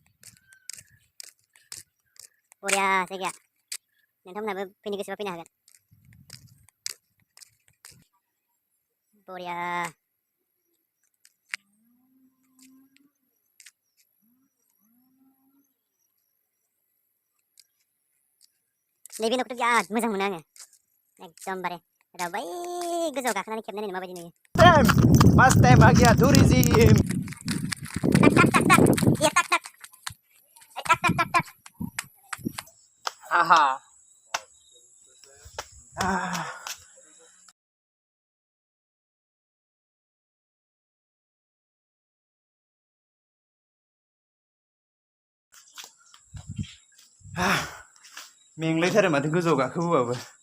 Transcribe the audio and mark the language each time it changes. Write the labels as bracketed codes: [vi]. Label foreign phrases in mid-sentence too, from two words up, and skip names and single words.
[brx] बरिया जायगाया नोंथांमोनहाबो फैनो गोसोबा फैनो हागोन बरिया नैबे न'खौथ' बिराद मोजां मोनो आङो एकदमबारे बै गोजौआव गाखोनानै खेबनाय नायनो माबायदि नुयो [en] First time [hi] आ गया [en] tourism ये टक टक टक टक टक [brx] आहा मेंलायथारो माथो गोजौआव गाखोबोबाबो